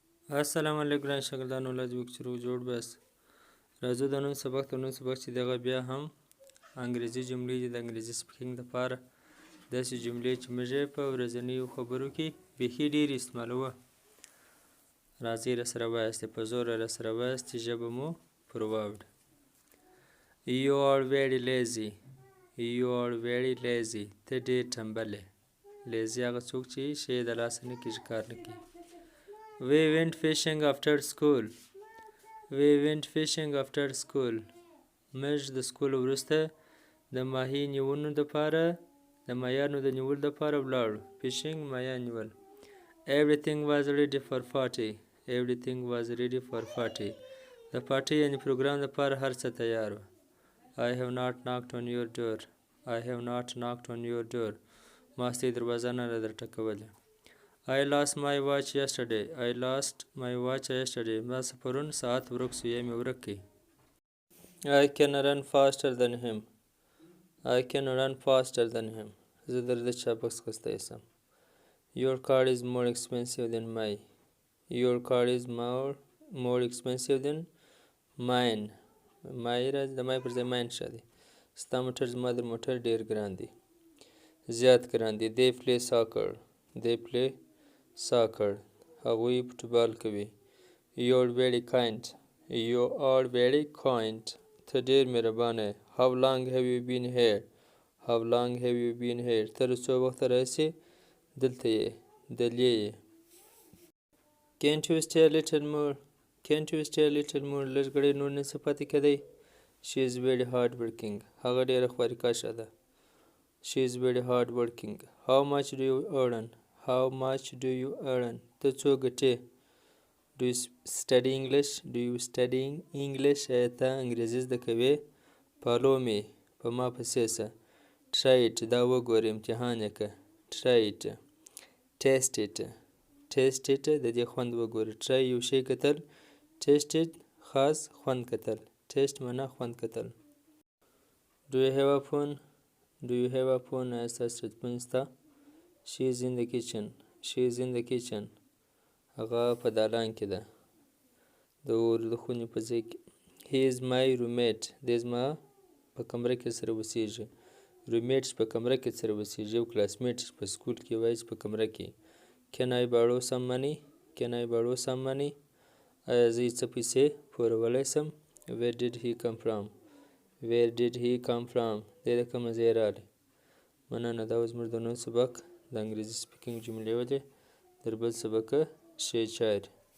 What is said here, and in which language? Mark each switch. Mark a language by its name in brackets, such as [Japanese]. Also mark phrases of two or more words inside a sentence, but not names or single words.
[Pashto] السلام علیکم ګران شاګردانو ولادي وکچرو جوړ بس راځو د نن سبق چې دغه بیا هم انګریزي جملې دي د انګریزي سپیکینګ دپاره داسې جملې چې موږ یې په ورځنیو خبرو کې بیخي ډېرې استعمالوو راځئ راسره وایاستئ په زوره راسره وایاستئ ژبه مو پر واوړه [English] You are very lazy You are very lazy [Pashto] ته ډېر ټمبل یې لیزي هغه څوک چې شی یې د لاسه نه کېږي کار نه کوي [English] We went fishing after school. We went fishing after school. [Pashto] موږ د سکول وروسته د ماهي نیولو دپاره د ماهیانو د نیولو دپاره ولاړو. Fishing ماهیان نیول. [English] Everything was ready for party. Everything was ready for party. [Pashto] د پارټۍ یعنې پروګرام دپاره هر څه تیار و. [English] I have not knocked on your door. I have not knocked on your door. [Pashto] ما ستاسې دروازه نه ده درټکولې. [English] I lost my watch yesterday. I lost my watch yesterday. [Pashto] ما پرون ساعت ورک شو یا مې ورک کړ. [English] I can run faster than him. I can run faster than him. [Pashto] زه در ده چابک سکستی سم. [English] Your car is more expensive than mine. Your car is more expensive than mine. [Pashto] مای راځي د مای پر ځای ماین ښه دی. ستا موټر زما د موټر ډېر ګران دی. زیات ګران دی. [English] They play soccer. They play soccer. [Pashto] هغوی فوټبال کوي. [English] You are very kind. You are very kind. [Pashto] ته ډېر مهربانه یې. [English] How long have you been here? How long have you been here? [Pashto] ته له څو وخته راهیسې دلته یې دلې یې. [English] Can't you stay a little more? Can't you stay a little more? [Pashto] لږ ګړی نور نشي پاتې کېدی. [English] She is very hard working. [Pashto] هغه ډېره خوارکشه ده. [English] She is very hard working. How much do you earn? How much do you earn? [Pashto] ته څو ګټې. [English] Do you study English? Do you study English? [Pashto] آیا ته انګریزي زده کوې؟ [English] Follow me. [Pashto] په ما پسې شه. [English] Try it. [Pashto] دا وګوره امتحان یې که. [English] Try it. Taste it. Taste it. [Pashto] د دې خوند وګوره. Try یو شی کتل. [English] Taste it. [Pashto] خاص خوند کتل. Taste معنا خوند کتل. [English] Do you have a phone? Do you have a phone? [Pashto] آیا ستاسې ټلیفون شته؟ [English] She is in the kitchen. She is in the kitchen. [Pashto] هغه په دالان کې ده. د خونې په ځای کې. [English] He is my roommate. [Pashto] دی زما په کمره کې سره اوسېږي. Roommate چې په کمره کې سره اوسېږي. یو کلاسمیټ چې په سکول کې وایي چې په کمره کې. [English] Can I borrow some money? Can I borrow some money? [Pashto] آیا زه یې څه پیسې پورولی شم؟ [English] Where did he come from? Where did he come from? [Pashto] دی د کومه ځای راغلی. مننه دا زموږ د نن سبق د انګریزي سپیکینګ جملې ولې در بل سبقه ښې چارې